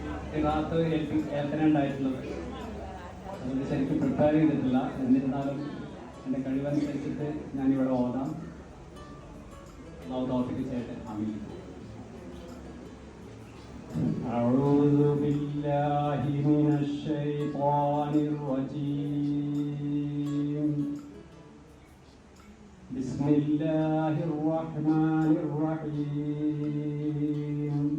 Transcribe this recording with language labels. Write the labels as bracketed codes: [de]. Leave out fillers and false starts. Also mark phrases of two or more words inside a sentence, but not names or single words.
[ml] ഖിറാഅത്ത് ഏൽപ്പനുണ്ടായിട്ടുള്ളത്. അതുകൊണ്ട് ശരിക്കും പ്രിപ്പയർ ചെയ്തിട്ടില്ല. എന്നിരുന്നാലും എൻ്റെ കഴിവനുസരിച്ചിട്ട് ഞാനിവിടെ ഓതാം. അല്ലാഹു തൗഫീഖ് ചെയ്യട്ടെ. ആമീൻ. [ar] أعوذ بالله من الشيطان الرجيم. بسم الله الرحمن الرحيم.